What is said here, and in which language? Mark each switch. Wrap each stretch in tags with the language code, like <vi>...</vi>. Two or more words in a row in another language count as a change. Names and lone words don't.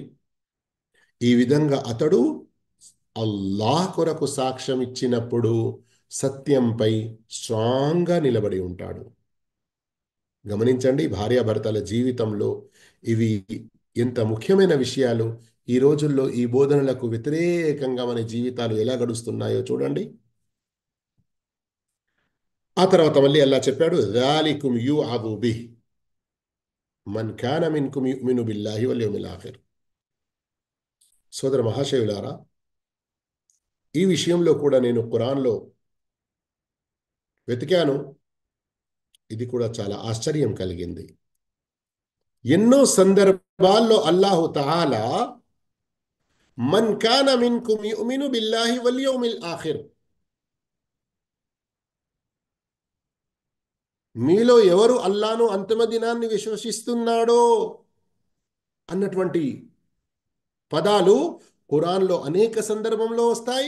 <te>ఈ విధంగా అతడు అల్లాహ్ కొరకు సాక్ష్యం ఇచ్చినప్పుడు సత్యంపై స్ట్రాంగ్గా నిలబడి ఉంటాడు. గమనించండి, భార్యాభర్తల జీవితంలో ఇవి ఎంత ముఖ్యమైన విషయాలు. ఈ రోజుల్లో ఈ బోధనలకు వ్యతిరేకంగా మన జీవితాలు ఎలా గడుస్తున్నాయో చూడండి. ఆ తర్వాత మళ్ళీ అల్లాహ్ చెప్పాడు,</te> <ar>ذَلِكُمْ يُوعَظُ بِهِ مَنْ كَانَ مِنْكُمْ يُؤْمِنُ بِاللَّهِ وَالْيَوْمِ الْآخِرِ.</ar> <te>సోదర మహాశయులారా, ఈ విషయంలో కూడా నేను ఖురాన్లో వెతికాను. ఇది కూడా చాలా ఆశ్చర్యం కలిగింది. ఎన్నో సందర్భాల్లో</te> <ar>الله تعالى من كان منكم يؤمن بالله واليوم الآخر,</ar> <te>మీలో ఎవరు అల్లాను అంతిమ దినాన్ని విశ్వసిస్తున్నాడో అన్నటువంటి పదాలు ఖురాన్లో అనేక సందర్భంలో వస్తాయి.</te>